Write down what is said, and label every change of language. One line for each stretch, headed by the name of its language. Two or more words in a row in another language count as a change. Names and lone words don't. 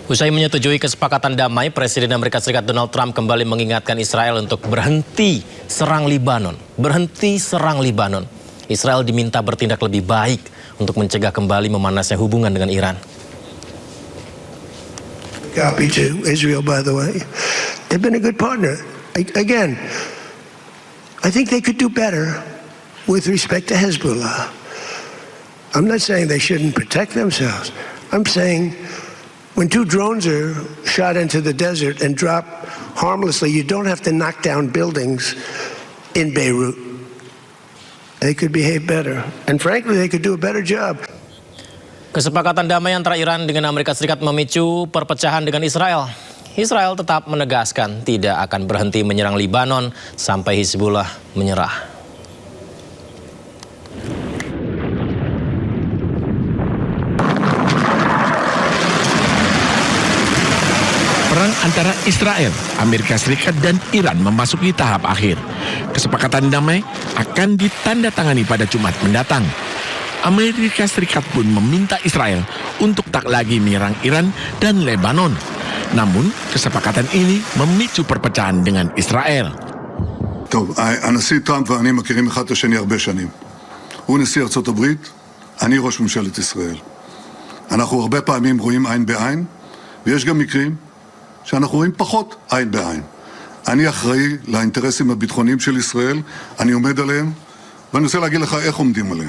Indonesian: Usai menyetujui kesepakatan damai, Presiden Amerika Serikat Donald Trump kembali mengingatkan Israel untuk berhenti serang Libanon. Berhenti serang Libanon. Israel diminta bertindak lebih baik untuk mencegah kembali memanasnya hubungan dengan Iran.
English: Copy to Israel, by the way. They've been a good partner. Again, I think they could do better with respect to Hezbollah. I'm not saying they shouldn't protect themselves. I'm saying when two drones are shot into the desert and drop harmlessly, you don't have to knock down buildings in Beirut. They could behave better. And frankly, they could do a better job.
Indonesian: Kesepakatan damai antara Iran dengan Amerika Serikat memicu perpecahan dengan Israel. Israel tetap menegaskan tidak akan berhenti menyerang Libanon sampai Hizbullah menyerah. Perang antara Israel, Amerika Serikat, dan Iran memasuki tahap akhir. Kesepakatan damai akan ditandatangani pada Jumat mendatang. Amerika Serikat pun meminta Israel untuk tak lagi menyerang Iran dan Lebanon. Namun, kesepakatan ini memicu perpecahan dengan Israel.
Hebrew: טוב, הנשיא טראמפ ואני מכירים אחד את השני הרבה שנים. הוא נשיא ארצות הברית, אני ראש ממשלת ישראל. אנחנו הרבה פעמים רואים עין בעין, ויש גם מקרים שאנחנו רואים פחות עין בעין. אני אחראי לאינטרסים הביטחוניים של ישראל, אני עומד עליהם, ואני רוצה להגיד לך איך עומדים עליהם.